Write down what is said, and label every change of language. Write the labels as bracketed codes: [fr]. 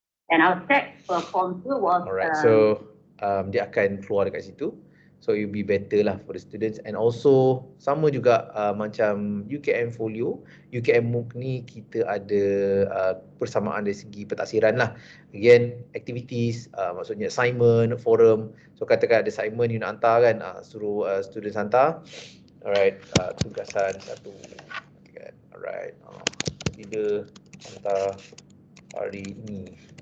[en] And our text for form 2 was [ms] Alright, so dia akan keluar dekat situ. [en] So it will be better lah for the students. [ms] And also sama juga macam UKM Folio, UKM MOOC ni kita ada persamaan dari segi pentaksiran lah. [en] Again, activities, maksudnya assignment, forum. [ms] So katakan ada assignment you nak hantar kan, suruh students hantar. Alright, tugasan satu. Alright, bila hantar hari ini.